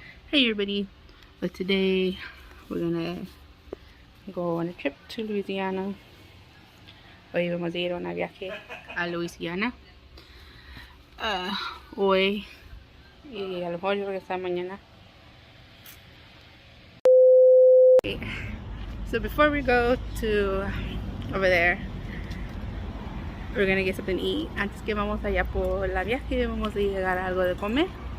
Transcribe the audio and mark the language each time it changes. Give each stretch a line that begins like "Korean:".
English: Hey everybody, but today we're gonna go on a trip to Louisiana.
Spanish: Hoy vamos a ir a un viaje a Louisiana. Hoy y a lo mejor regresar mañana.
English: Okay. So before we go to over there, we're gonna get something to eat.
Spanish: Antes que vamos allá por la viaje, vamos a llegar a algo de comer.